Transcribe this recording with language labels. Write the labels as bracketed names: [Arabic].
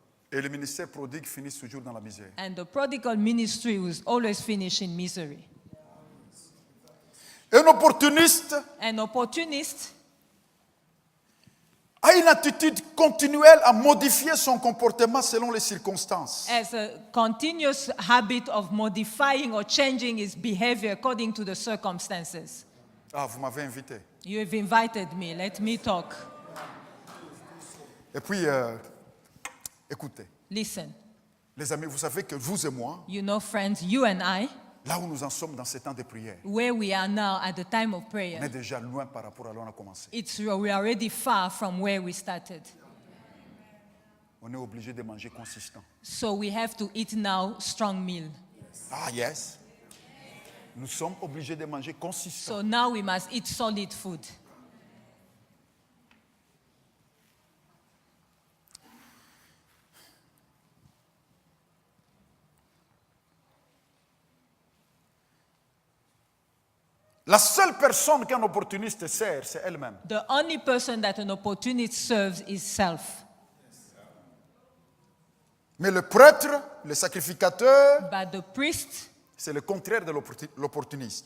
[French] Et le ministère prodigue finit toujours dans la misère. [English] And the prodigal ministry was always finished in misery. [French] Un opportuniste [English] An opportunist [French] a une attitude continuelle à modifier son comportement selon les circonstances. [English] has a continuous habit of modifying or changing his behavior according to the circumstances. [French] Ah, vous m'avez invité. [English] You have invited me, let me talk. [French] Et puis, écoutez, [English] Listen, [French] les amis, vous savez que vous et moi, [English] you know, friends, you and I, [French] là où nous en sommes dans ces temps de prière, [English] where we are now at the time of [French] on est [English] prayer, [French] déjà loin par rapport à là où on a commencé. [English] we are already far from where we started. [French] On est obligé de manger consistant. [English] So we have to eat now strong meal. Ah, yes. [French] Nous sommes obligés de manger consistant. [English] So now we must eat solid food. [French] La seule personne qu'un opportuniste sert, c'est elle-même. [English] The only person that an opportunist serves is self. [French] Mais le prêtre, le sacrificateur, [English] But the priest [French] c'est le contraire de l'opportuniste.